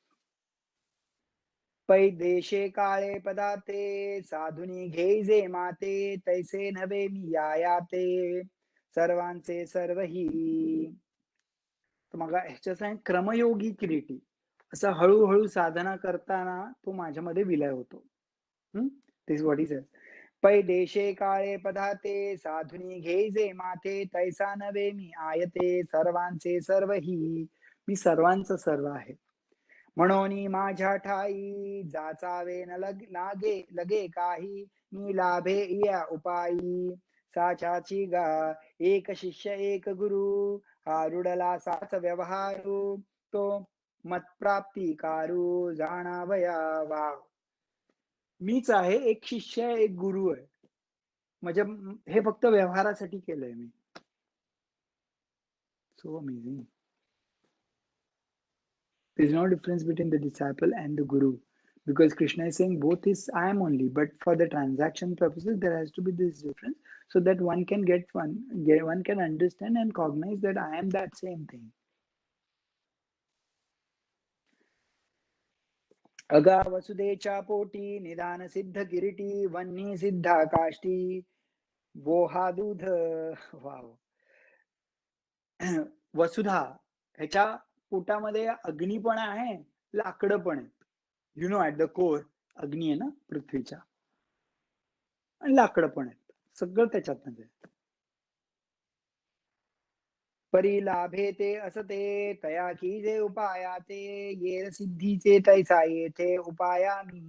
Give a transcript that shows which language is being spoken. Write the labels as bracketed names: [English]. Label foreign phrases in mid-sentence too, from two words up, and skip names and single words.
[Marathi] पै देशे काळे पदाते साधुनी घेईजे माते. तैसे नवे मी याते सर्वांचे सर्वही. तर मग ह्याच्या क्रमयोगी किरीटी. असं हळूहळू साधना करताना तो माझ्यामध्ये विलय होतो. [English] This is what he says. [Marathi] पै देशे काळे पदाते साधुनी घेजे माथे तैसा नवे मी आयते सर्वांचे सर्व ही. मी सर्वांचं सर्व आहे. म्हणून माझ्या ठाई जाचावे न लागे लगे काही मी लाभे या उपायी. साचाची गा एक शिष्य एक गुरु हा रुडला साच व्यवहारू तो मतप्राप्ती कारू जाणावया वाव. मीच आहे, एक शिष्य आहे, एक गुरु आहे. म्हणजे हे फक्त व्यवहारासाठी केलंय मी. [English] So amazing. There is no difference between the disciple and the guru, because Krishna is saying both is I am only, but for the transaction purposes there has to be this difference, so that one can understand and cognize that I am that same thing. [Marathi] अगा वसुदेच्या पोटी निदान सिद्ध किरीटी वन्नी सिद्धा काष्टी वो हा दूध. वाव. वसुधा ह्याच्या पोटामध्ये अग्नी पण आहे, लाकडं पण आहे. [English] you know at the core [Marathi] अग्नी आहे ना पृथ्वीच्या, आणि लाकडं पण आहेत, सगळं त्याच्यात म्हणजे. परी लाभे ते असते तया की जे उपाया ते ये सिद्धीचे तैसा येथे उपाया मी.